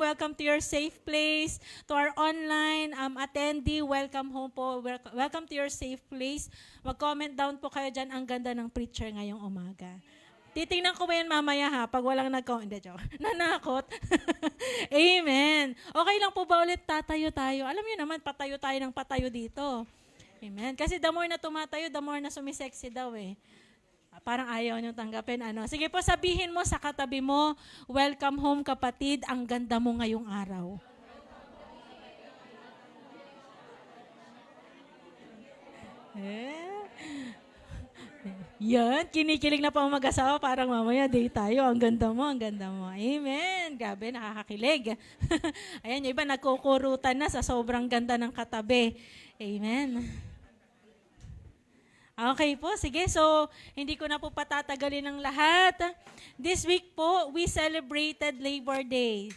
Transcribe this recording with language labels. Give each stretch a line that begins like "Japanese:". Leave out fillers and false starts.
English: Welcome to your safe place. To our online attendee, welcome home po. Welcome to your safe place.
Filipino: Mag-comment down po kayo dyan. Ang ganda ng preacher ngayong umaga. Titingnan ko ba yan mamaya ha, pag walang hindi, joke. Nanakot. Amen. Okay lang po ba ulit tatayo tayo? Alam niyo naman, patayo tayo ng patayo dito. Amen. Kasi
English: the more
Filipino: na tumatayo, the more na sumisexy daw eh. Parang ayaw niyong tanggapin. Sige po, sabihin mo sa katabi mo,
English: welcome home
Filipino: kapatid, ang ganda mo ngayong araw. Yan, kinikilig na pa ang mag-asawa, parang mamaya day tayo. Ang ganda mo, ang ganda mo. Amen. Grabe, nakakakilig. Ayan, yung iba nagkukurutan na sa sobrang ganda ng katabi. Amen. Okay po, sige. So, hindi ko na po patatagalin ng lahat.
English: This week po, we celebrated Labor Day.